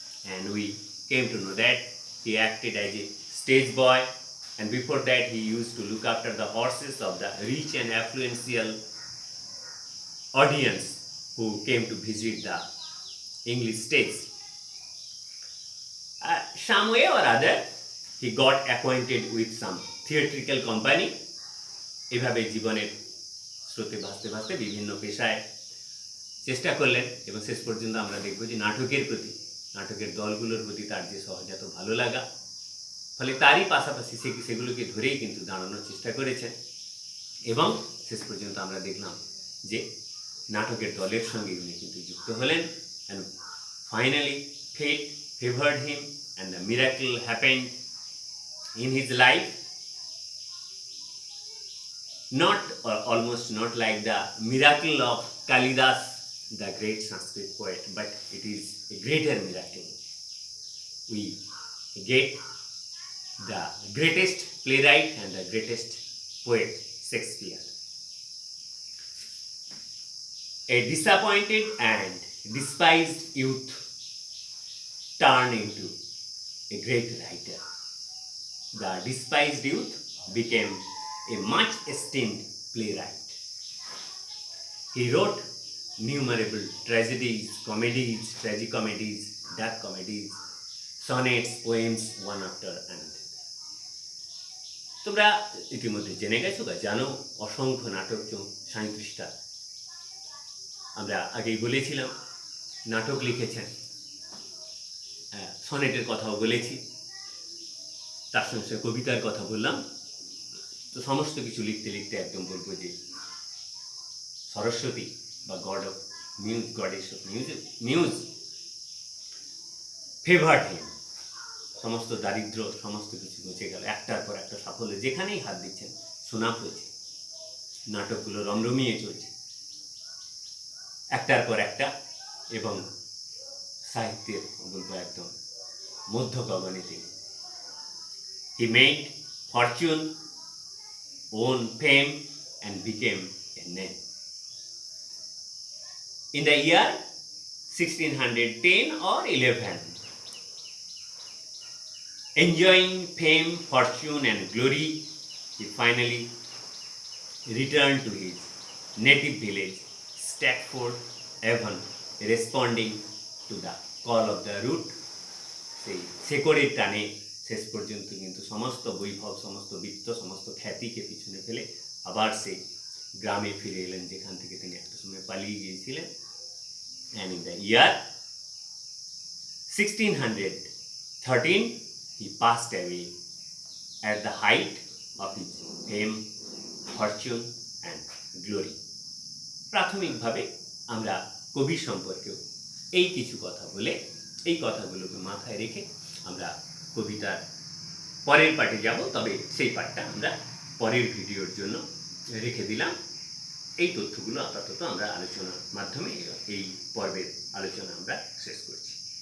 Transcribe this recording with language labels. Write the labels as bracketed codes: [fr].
[en] And we came to know that he acted as a stage boy, and before that he used to look after the horses of the rich and affluential audience who came to visit the English stage. Some way or other he got acquainted with some theatrical company. [bn] এভাবে জীবনের স্রোতে ভাসতে ভাসতে বিভিন্ন পেশায় চেষ্টা করলেন এবং শেষ পর্যন্ত আমরা দেখব যে নাটকের প্রতি, নাটকের দলগুলোর প্রতি তার যে সহজাত ভালো লাগা, ফলে তারই পাশাপাশি সেগুলোকে ধরেই কিন্তু দাঁড়ানোর চেষ্টা করেছেন। এবং শেষ পর্যন্ত আমরা দেখলাম যে নাটকের দলের সঙ্গে উনি কিন্তু যুক্ত হলেন। [en] And finally fate favored him and the miracle happened in his life. Not or almost not like the miracle of Kalidas, the great Sanskrit poet, but it is a greater miracle. We get the greatest playwright and the greatest poet, Shakespeare. A disappointed and despised youth turned into a great writer. The despised youth became a much esteemed playwright. He wrote innumerable tragedies, comedies, tragicomedies, dark comedies, sonnets, poems, one after another. [bn] তোমরা ইতিমধ্যে জেনে গেছো বা জানো, অসংখ্য নাটক 37টা আমরা আগেই বলেছিলাম নাটক লিখেছেন। সনেটের কথাও বলেছি, তার সঙ্গে কবিতার কথা বললাম। তো সমস্ত কিছু লিখতে লিখতে একদম বলবো যে সরস্বতী বা [en] Goddess of muse favoured him. [bn] সমস্ত দারিদ্র, সমস্ত কিছু মুছে গেল, একটার পর একটা সাফল্য, যেখানেই হাত দিচ্ছেন সুনাম হয়েছে, নাটকগুলো রমরমিয়ে চলছে একটার পর একটা, এবং সাহিত্যের বলবো একদম মধ্য গগনে তিনি। [en] He made fortune, won fame, and became a name. In the year 1610 or 11, enjoying fame, fortune, and glory, he finally returned to his native village, Stratford Avon, responding to the call of the root. [bn] সেই শেকড়ের টানে শেষ পর্যন্ত কিন্তু সমস্ত বৈভব, সমস্ত বৃত্ত, সমস্ত খ্যাতিকে পিছনে ফেলে আবার সেই গ্রামে ফিরে এলেন, যেখান থেকে তিনি একটা সময় পালিয়ে গিয়েছিলেন। [en] And in the year 1613, he passed away at the height of his fame, fortune, and glory. [bn] প্রাথমিকভাবে আমরা কবি সম্পর্কেও এই কিছু কথা বলে, এই কথাগুলোকে মাথায় রেখে আমরা কবিতার পরের পার্টে যাব। তবে সেই পার্টটা আমরা পরের ভিডিওর জন্য রেখে দিলাম। এই তথ্যগুলো আপাতত আমরা আলোচনার মাধ্যমে এই পর্বের আলোচনা আমরা শেষ করছি।